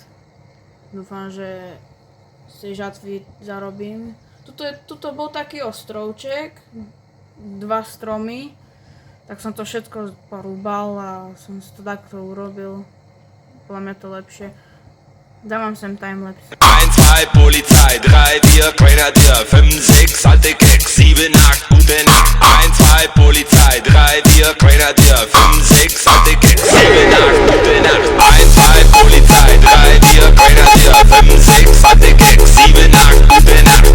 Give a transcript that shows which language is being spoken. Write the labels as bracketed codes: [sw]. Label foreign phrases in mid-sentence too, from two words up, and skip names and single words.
[sk] Dúfam, že z tej žatvy zarobím. Tuto bol taký ostrovček, 2 stromy, tak som to všetko porúbal a som si to takto urobil. Podľa mňa to lepšie. Dám vám sem timelapse. [de] 1, 2, Polizei, 3, 4, Grenadier, 5, 6, alte Keks, 7, 8, gute Nacht. 1, 2, Polizei, 3, 4, Grenadier, 5, 6, alte Keks, 7, 8, gute Nacht. 1, 2, Polizei, 3, 4, Grenadier, 5, 6, alte Keks, 7, 8, gute Nacht.